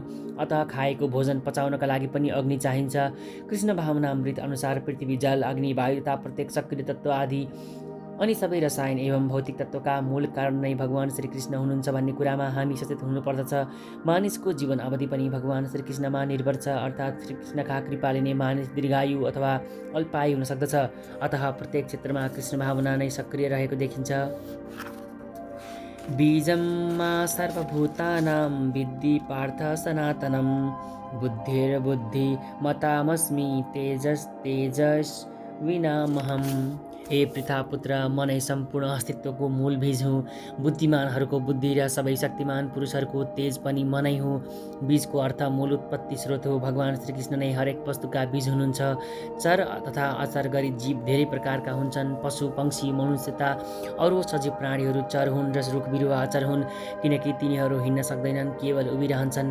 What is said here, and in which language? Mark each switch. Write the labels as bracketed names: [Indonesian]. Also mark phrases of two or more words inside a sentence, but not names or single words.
[Nepali] अतः खाएको भोजन पचाउनका लागि पनि अग्नि चाहिन्छ। कृष्ण भावनामृत अनुसार पृथ्वी, जल, अग्नि, वायु तथा प्रत्येक सक्रिय तत्त्व आदि अनि सबै रसायन एवं भौतिक तत्त्वका मूल कारण नै भगवान श्रीकृष्ण हुनुहुन्छ भन्ने कुरामा हामी सचेत हुनुपर्दछ। मानिसको जीवन अवधि पनि भगवान श्रीकृष्णमा निर्भर छ, अर्थात् श्रीकृष्णका कृपाले नै मानिस दीर्घायु अथवा अल्पायु हुन सक्दछ। अतः प्रत्येक क्षेत्रमा कृष्ण भावना नै सक्रिय रहेको देखिन्छ। [Sanskrit] बीजं मा सर्वभूतानां विद्धि पार्थ सनातनं बुद्धिर्बुद्धिमतामस्मि तेजस्तेजस्विनामहम्। [Nepali] हे पृथापुत्र, म नै सम्पूर्ण अस्तित्वको मूल बीज हुँ। बुद्धिमानहरूको बुद्धि र सबै शक्तिमान पुरुषहरूको तेज पनि म नै हुँ। बीजको अर्थ मूल उत्पत्ति स्रोत हो। भगवान श्रीकृष्ण नै हरेक वस्तुका बीज हुनुहुन्छ। चर तथा अचर गरी जीव धेरै प्रकारका हुन्छन्। पशु, पंक्षी, मनुष्य तथा अरू सजीव प्राणीहरू चर हुन् र रुख बिरुवा अचर हुन्, किनकि तिनीहरू हिँड्न सक्दैनन्, केवल उभिरहन्छन्।